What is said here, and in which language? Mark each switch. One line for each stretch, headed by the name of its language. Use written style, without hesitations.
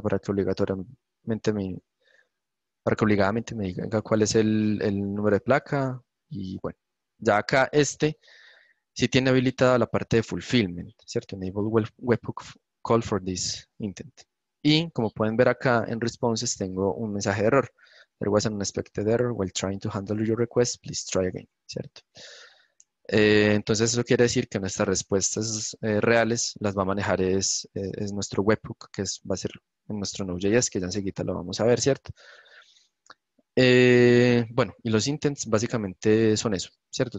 Spanish: Para que obligadamente me diga cuál es el número de placa. Y bueno, ya acá sí tiene habilitada la parte de fulfillment, ¿cierto?
English: Enable webhook call for this intent.
Spanish: Y como pueden ver acá en responses tengo un mensaje de error.
English: There was an unexpected error while trying to handle your request. Please try again,
Spanish: ¿cierto? Entonces eso quiere decir que nuestras respuestas reales las va a manejar es nuestro webhook, va a ser en nuestro Node.js, que ya enseguida lo vamos a ver, ¿cierto? Bueno, y los intents básicamente son eso, ¿cierto?